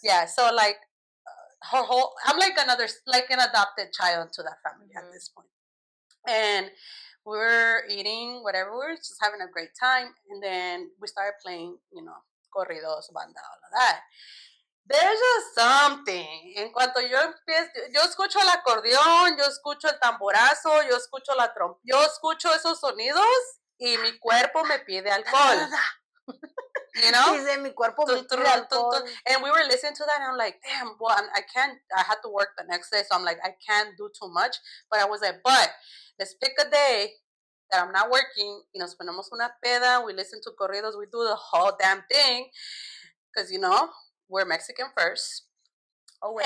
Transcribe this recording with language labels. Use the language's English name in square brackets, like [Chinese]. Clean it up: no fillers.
[English] Yeah, so, like, her whole, I'm like an adopted child to that family at this point. And we were eating whatever, we were just having a great time, and then we started playing, you know, corridos, banda, all of that. There's just something. [Spanish] En cuanto yo escucho el acordeón, yo escucho el tamborazo, yo escucho esos sonidos y mi cuerpo me pide alcohol. [English] You know? [Spanish] Dice, mi cuerpo me pide alcohol. [English] And we were listening to that, and I'm like, damn, well, I had to work the next day, so I'm like, I can't do too much. But I was like, but let's pick a day that I'm not working, [Spanish] y nos ponemos una peda, [English] we listen to corridos, we do the whole damn thing, because, you know, we're Mexican first. Always.